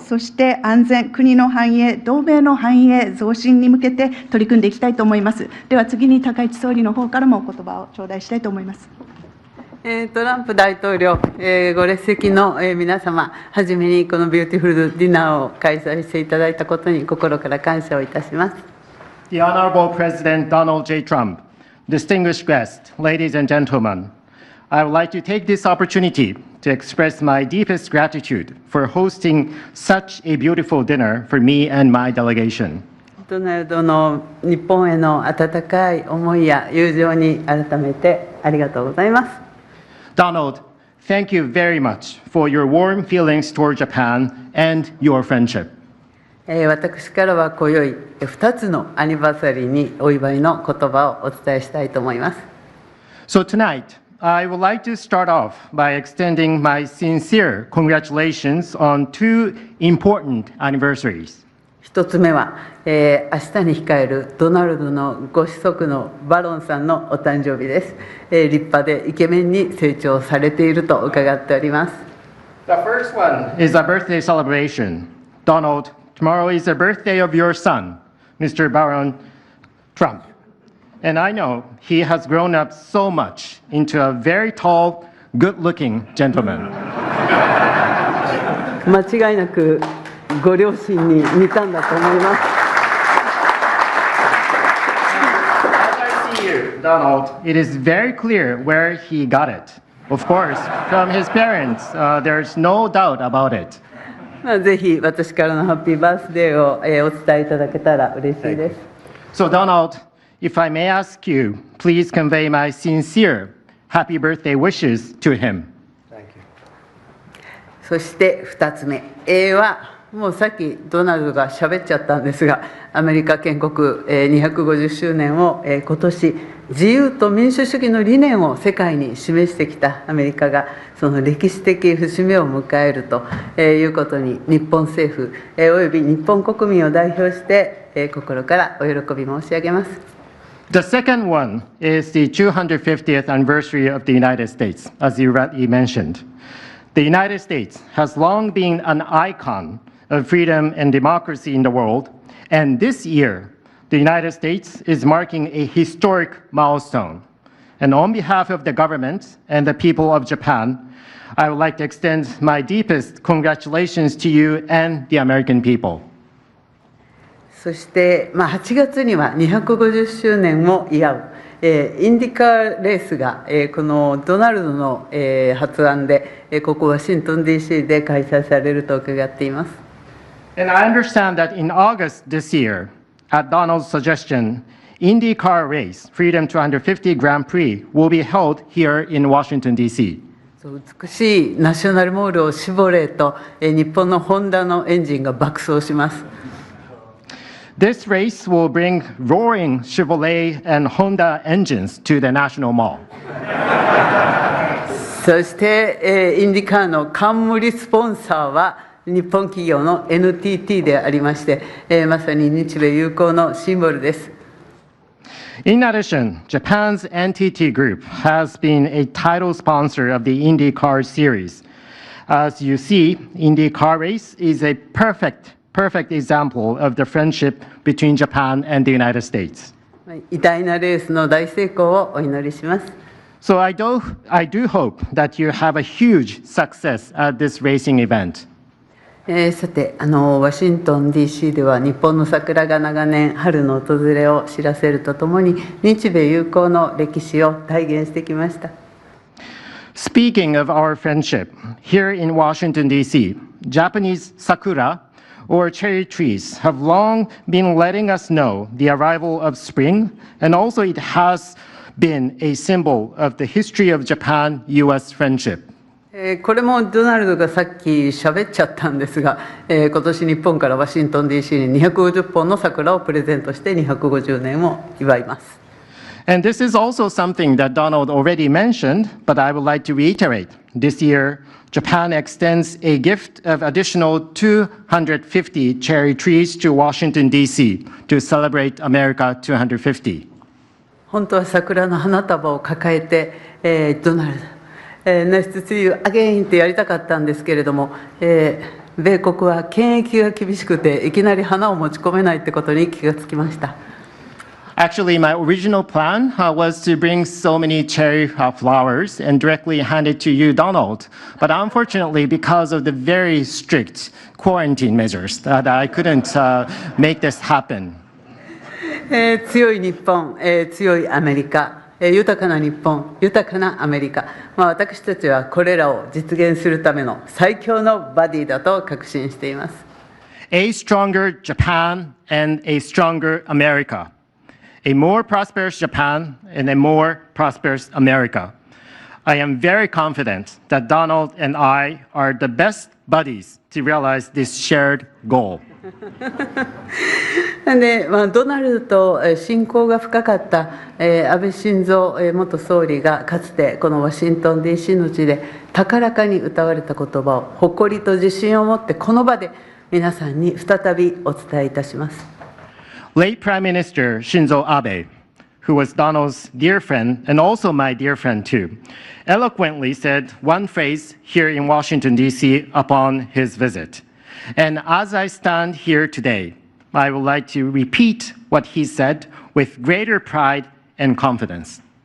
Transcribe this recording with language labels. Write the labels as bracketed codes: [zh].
[ja] そして安全、国の繁栄、同盟の繁栄、増進に向けて取り組んでいきたいと思います。では次に高市総理の方からもお言葉を頂戴したいと思います。トランプ大統領、ご列席の皆様、はじめにこの [en] ビューティフルディナー [ja] を開催していただいたことに心から感謝をいたします。 [en] The Honorable President Donald J. Trump, distinguished guests, ladies and gentlemen, I would like to take this opportunity to express my deepest gratitude for hosting such a beautiful dinner for me and my delegation. [ja] ドナルドの日本への温かい思いや友情に改めてありがとうございます。 [en] Donald, thank you very much for your warm feelings toward Japan and your friendship. [ja] 私からは今宵2つのアニバーサリーにお祝いの言葉をお伝えしたいと思います。 [en] So tonight, I would like to start off by extending my sincere congratulations on two important anniversaries. [ja] 1つ目は、明日に控えるドナルドのご子息のバロンさんのお誕生日です。立派でイケメンに成長されていると伺っております。 [en] The first one is a birthday celebration. Donald, tomorrow is the birthday of your son, Mr. Baron Trump. And I know he has grown up so much into a very tall, good-looking gentleman. [ja] 間違いなくご両親に似たんだと思います。 [en] As I see you, Donald, it is very clear where he got it. Of course, from his parents, there's no doubt about it. [ja] ぜひ私からのハッピーバースデーを、お伝えいただけたら嬉しいです。 [en] So, Donald, if I may ask you, please convey my sincere happy birthday wishes to him. [ja] そして2つ目、はもうさっきドナルドが喋っちゃったんですが、アメリカ建国250周年を今年自由と民主主義の理念を世界に示してきたアメリカがその歴史的節目を迎えるということに日本政府および日本国民を代表して心からお喜び申し上げます。 [en] The second one is the 250th anniversary of the United States, as you rightly mentioned. The United States has long been an icon of freedom and democracy in the world, and this year, the United States is marking a historic milestone. And on behalf of the government and the people of Japan, I would like to extend my deepest congratulations to you and the American people. [ja] そして、8月には250周年を祝う、インディカーレースが、このドナルドの、発案で、ここワシントン DC で開催されると伺っています。 [en] And I understand that in August this year, at Donald's suggestion, IndyCar race, Freedom 250 Grand Prix, will be held here in Washington, D.C. [ja] 美しいナショナルモールを絞れと、日本のホンダのエンジンが爆走します。 [en] This race will bring roaring Chevrolet and Honda engines to the National Mall. [ja] そして、インディカーの冠スポンサーは日本企業の NTT でありまして、まさに日米友好のシンボルです。 [en] In addition, Japan's NTT Group has been a title sponsor of the IndyCar series. As you see, IndyCar race is a perfect example of the friendship between Japan and the United States. [ja] 偉大なレースの大成功をお祈りします。 [en] So I do hope that you have a huge success at this racing event. [ja] さて、ワシントン DC では日本の桜が長年春の訪れを知らせるとともに日米友好の歴史を体現してきました。 [en] Speaking of our friendship, here in Washington, D.C., Japanese sakura or cherry trees have long been letting us know the arrival of spring, and also it has been a symbol of the history of Japan-U.S. friendship. [ja] これもドナルドがさっき喋っちゃったんですが、今年日本からワシントン DC に250本の桜をプレゼントして250年を祝います。 [en] And this is also something that Donald already mentioned, but I would like to reiterate. This year, Japan extends a gift of additional 250 cherry trees to Washington, D.C. to celebrate America 250. [ja] 本当は桜の花束を抱えて、ドナルド、 [en] Nice to see you again [ja] ってやりたかったんですけれども、米国は検疫が厳しくていきなり花を持ち込めないってことに気がつきました。 [en] Actually, my original plan was to bring so many cherry flowers and directly hand it to you, Donald. But unfortunately, because of the very strict quarantine measures, that I couldn't make this happen. [ja] 強い日本、強いアメリカ、豊かな日本、豊かなアメリカ、私たちはこれらを実現するための最強のバディだと確信しています。 [en] A stronger Japan and a stronger America. A more prosperous Japan and a more prosperous America. I am very confident that Donald and I are the best buddies to realize this shared goal. [ja] でドナルドと親交が深かった安倍晋三元総理がかつてこのワシントン DC の地で高らかに歌われた言葉を誇りと自信を持ってこの場で皆さんに再びお伝えいたします。 [en] Late Prime Minister Shinzo Abe, who was Donald's dear friend and also my dear friend too, eloquently said one phrase here in Washington, D.C. upon his visit. And as I stand here today, I would like to repeat what he said with greater pride and confidence.